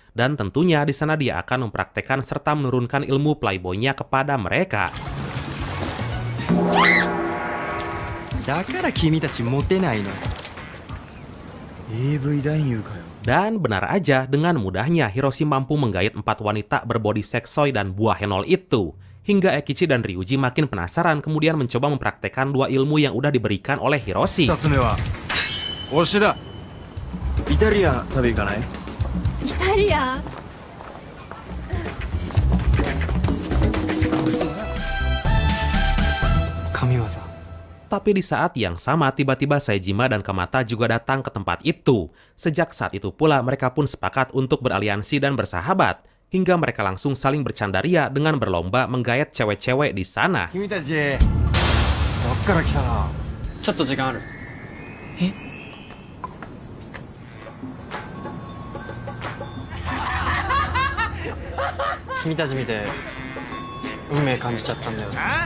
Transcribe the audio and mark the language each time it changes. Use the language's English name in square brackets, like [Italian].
[Indonesian] Dan tentunya di sana dia akan mempraktekkan serta menurunkan ilmu playboy-nya kepada mereka. [Japanese] だから君たちモテないの。 AV 男優かよ。 [Indonesian] Dan benar aja, dengan mudahnya Hiroshi mampu menggait 4 wanita berbody seksoi dan buah henol itu. Hingga Ekichi dan Ryuji makin penasaran kemudian mencoba mempraktekkan 2 ilmu yang udah diberikan oleh Hiroshi. [Japanese] 2つ目は推しだ。イタリアン食べ行かない？イタリアン神業。 [Indonesian] Tapi di saat yang sama tiba-tiba Saejima dan Kamata juga datang ke tempat itu. Sejak saat itu pula mereka pun sepakat untuk beraliansi dan bersahabat. Hingga mereka langsung saling bercandaria dengan berlomba menggayat cewek-cewek di sana. [Japanese] 君たちどっから来たの？ちょっと時間ある。君たち見て運命感じちゃったんだよね。